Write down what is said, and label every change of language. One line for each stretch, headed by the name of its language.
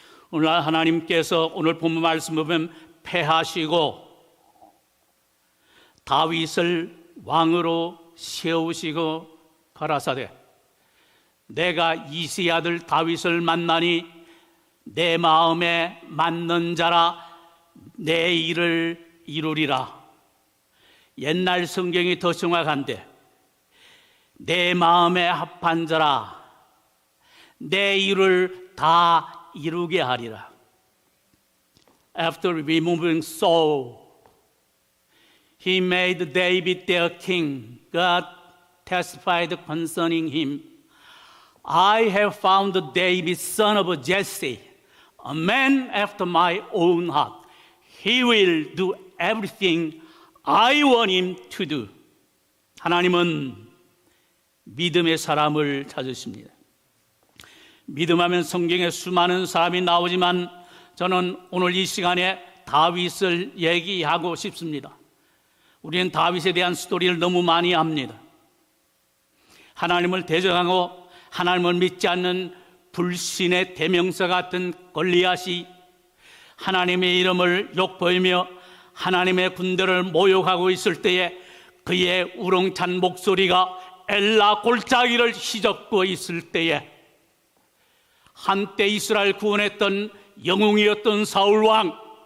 Korean: 오늘 하나님께서 오늘 본문 말씀을 보면 패하시고 다윗을 왕으로 세우시고 가라사대 내가 이새의 아들 다윗을 만나니 내 마음에 맞는 자라 내 일을 이루리라. 옛날 성경이 더 정확한데 내 마음에 합한 자라 내 일을 다 이루게 하리라.
English: after removing Saul, he made David their king. God testified concerning him, I have found David, son of Jesse, a man after my own heart. He will do everything I want him to do.
Korean: 하나님은 믿음의 사람을 찾으십니다. 믿음하면 성경에 수많은 사람이 나오지만 저는 오늘 이 시간에 다윗을 얘기하고 싶습니다. 우리는 다윗에 대한 스토리를 너무 많이 압니다. 하나님을 대적하고 하나님을 믿지 않는 불신의 대명사 같은 골리앗이 하나님의 이름을 욕보이며 하나님의 군대를 모욕하고 있을 때에 그의 우렁찬 목소리가 엘라 골짜기를 휘젓고 있을 때에 한때 이스라엘 구원했던 영웅이었던 사울왕,